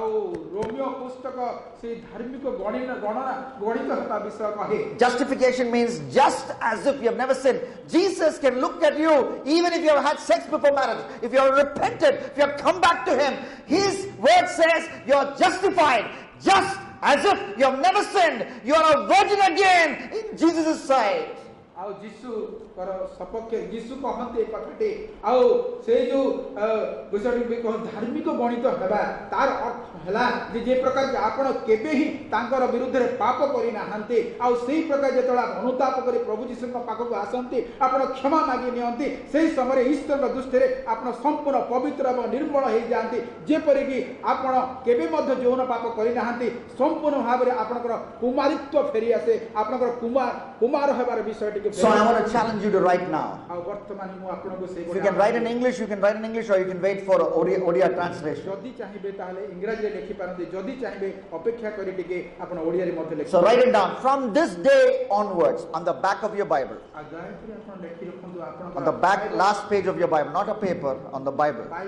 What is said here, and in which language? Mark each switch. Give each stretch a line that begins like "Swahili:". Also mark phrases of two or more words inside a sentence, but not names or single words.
English: Justification means just as if you have never sinned. Jesus can look at you even if you have had sex before marriage. If you have repented, if you have come back to Him, His word says you are justified. Just as if you have never sinned, you are a virgin again in Jesus' sight.
Odia: ଯୀଶୁ କହନ୍ତି ଏ କଥାଟି ଆଉ ସେ ଯୋଉ ବିଷୟଟି ଧାର୍ମିକ ଗଣିତ ହେବା ତାର ଅର୍ଥ ହେଲା ଯେ ପ୍ରକାର ଆପଣ କେବେ ହିଁ ତାଙ୍କର ବିରୁଦ୍ଧରେ ପାପ କରିନାହାନ୍ତି ଆଉ ସେଇ ପ୍ରକାର ଯେତେବେଳେ ଅନୁତାପ କରି ପ୍ରଭୁ ଯୀଶୁଙ୍କ ପାଖକୁ ଆସନ୍ତି ଆପଣ କ୍ଷମା ମାଗି ନିଅନ୍ତି ସେଇ ସମୟରେ ଈଶ୍ୱରଙ୍କ ଦୃଷ୍ଟିରେ ଆପଣ ସମ୍ପୂର୍ଣ୍ଣ ପବିତ୍ର ଏବଂ ନିର୍ମଳ ହେଇଯାଆନ୍ତି ଯେପରିକି ଆପଣ କେବେ ମଧ୍ୟ ଯୌନ ପାପ କରିନାହାନ୍ତି ସମ୍ପୂର୍ଣ୍ଣ ଭାବରେ ଆପଣଙ୍କର କୁମାରିତ୍ୱ ଫେରି ଆସେ ଆପଣଙ୍କର କୁମାର ହେବାର ବିଷୟଟିକୁ।
English: So I want to challenge you to write now. If you can write in English, you can write in English, or you can wait for Odia translation. So write it down. From this day onwards, on the back of your Bible. On the back, last page of your Bible, not a paper, on the Bible.